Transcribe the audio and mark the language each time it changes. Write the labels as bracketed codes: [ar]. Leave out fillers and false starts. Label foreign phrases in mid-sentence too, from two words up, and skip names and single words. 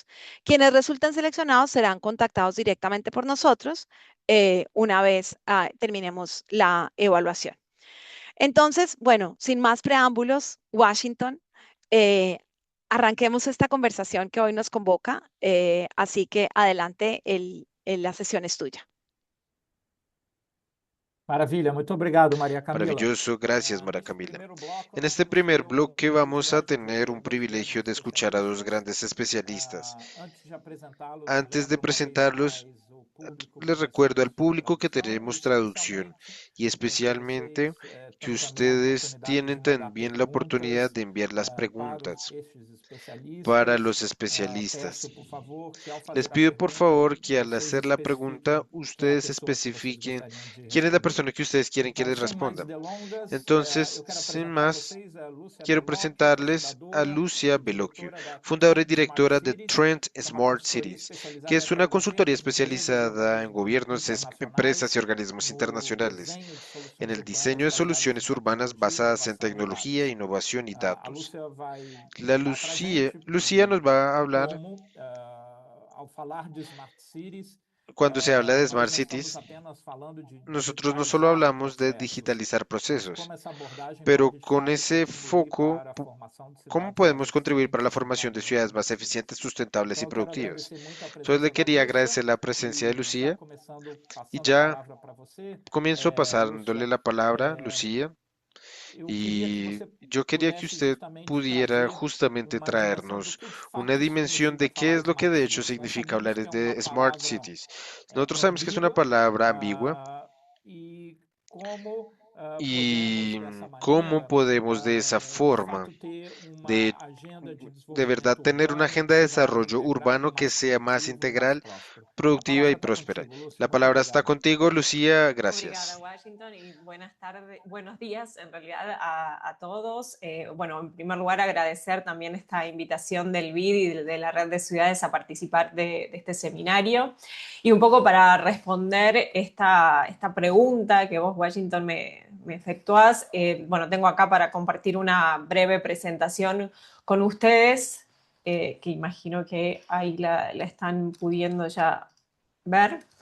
[es] Quienes resultan seleccionados serán contactados directamente por nosotros una vez terminemos la evaluación. Entonces, bueno, sin más preámbulos, Washington, eh, arranquemos esta conversación que hoy nos convoca, así que adelante, la sesión es tuya. [pt] Maravilha, muito obrigado, Maria Camila. [es] Maravilloso, gracias, Mara [pt] Nesse [es] Camila. [pt] primeiro bloco, [es] En [pt] nós [es] este [pt] vamos [es] primer [pt] ter [es] bloque [pt] o [es] vamos a [pt] prazer de [es] tener un [pt] ouvir [es] privilegio de [pt] dois [es] escuchar a dos [pt] especialistas. [es] grandes especialistas. [pt] Antes de apresentá-los, [es] Antes de [pt] lembro uma vez [es] presentarlos, [pt] mais o público que [es] les [pt] nós [es] recuerdo al [pt] temos [es] público que [pt] tradução [es] tenemos traducción y [pt] porque [es] especialmente [pt] vocês [es] que [pt] têm também a [es] ustedes [pt] oportunidade de [es] tienen [pt] mandar [es] también la oportunidad [pt] perguntas [es] de enviar las [pt] para [es] preguntas [pt] estes [es] para [pt] especialistas. [es] los especialistas. [pt] Peço, por favor, que ao [es] Les [pt] fazer a [es] pido por [pt] pergunta, [es] favor que al [pt] vocês [es] hacer la pregunta [pt] especifiquem quem é a [es] ustedes [pt] pessoa que vocês [es] especifiquen [pt] gostariam de [es] quién es la [pt] responder. [es] persona que ustedes quieren que [pt] Então, [es] les [pt] sem mais [es] responda. [pt] delongas, [es] Entonces, [pt] eu quero [es] sin [pt] apresentar a [es] más, [pt] vocês a Lúcia [es] quiero [pt] Bellocchio, [es] presentarles a [pt] fundadora [es] Lucia [pt] e [es] Bellocchio, [pt] diretora da [es] fundadora y [pt] Trend Smart [es] directora de [pt] Cities, [es] Trend [pt] que é uma [es] Smart [pt] consultoria [es] Cities, que [pt] especializada [es] es [pt] para [es] una consultoría [pt] governos, empresas e [es] especializada en [pt] organismos [es] gobiernos, empresas y [pt] internacionais [es] organismos [pt] no [es] internacionales, [pt] desenho de [es] en [pt] soluções [es] el [pt] urbanas [es] diseño de [pt] baseadas em [es] soluciones urbanas [pt] tecnologia, [es] basadas en [pt] inovação e [es] tecnología, [pt] dados. [es] innovación y [pt] A [es] datos. [pt] Lúcia vai [es] La [pt] contar para a gente [es] Lucía nos va a hablar [pt] como, ao falar de Smart Cities, [es] cuando se habla de Smart [pt] nós não estamos [es] Cities. [pt] apenas falando de [es] Nosotros no solo [pt] digitalizar [es] hablamos de [pt] processos, [es] digitalizar [pt] mas [es] procesos, [pt] como essa abordagem [es] pero [pt] pode, de [es] con [pt] fato, [es] ese [pt] contribuir [es] foco, [pt] para a formação de [es] ¿cómo [pt] cidades mais [es] podemos contribuir para la [pt] eficientes e [es] formación de [pt] urbanas [es] ciudades más [pt] alternativas. [es] eficientes, sustentables [pt] Então, [es] y [pt] eu quero [es] productivas? [pt] agradecer muito a [es] Entonces le [pt] presença da [es] quería [pt] Lúcia [es] agradecer la presencia de [pt] e já [es] Lucía [pt] passando [es] y [pt] a [es] ya [pt] palavra para você, [es] comienzo pasándole [pt] Lúcia, [es] la palabra, Lucía, [pt] eu queria que [es] y [pt] você [es] yo quería que [pt] pudesse [es] usted [pt] justamente [es] pudiera [pt] trazer [es] justamente [pt] uma dimensão do [es] traernos [pt] que de [es] una [pt] fato [es] dimensión [pt] significa [es] de qué [pt] falar [es] es lo que [pt] Smart [es] de hecho [pt] Cities. Nós [es] significa [pt] sabemos [es] hablar [pt] que é uma [es] de Smart [pt] palavra [es] Cities. Nosotros sabemos que es una [pt] ambígua, [es] palabra ambigua [pt] e como podemos, [es] y [pt] dessa [es] cómo [pt] maneira, [es] podemos de esa [pt] de [es] forma [pt] fato ter uma [es] de, [pt] agenda de [es] de verdad [pt] desenvolvimento [es] tener una [pt] urbano que [es] agenda de [pt] seja mais [es] desarrollo [pt] integrado, [es] urbano que [pt] mais [es] sea más [pt] produtivo e mais [es] integral, [pt] próspero. A [es] productiva y [pt] palavra está [es] próspera? [pt] contigo, Lúcia. [es] La [pt] Muito [es] palabra está [pt] obrigado. [es] contigo, Lucía. [pt] Obrigada, [es] Gracias. Washington, y buenas tardes, buenos días en realidad a todos. Bueno, en primer lugar agradecer también esta invitación del BID y de la Red de Ciudades a participar de este seminario. Y un poco para responder esta pregunta que vos, Washington, me efectuás, bueno, tengo acá para compartir una breve presentación con ustedes, que imagino que ahí la están pudiendo ya ver.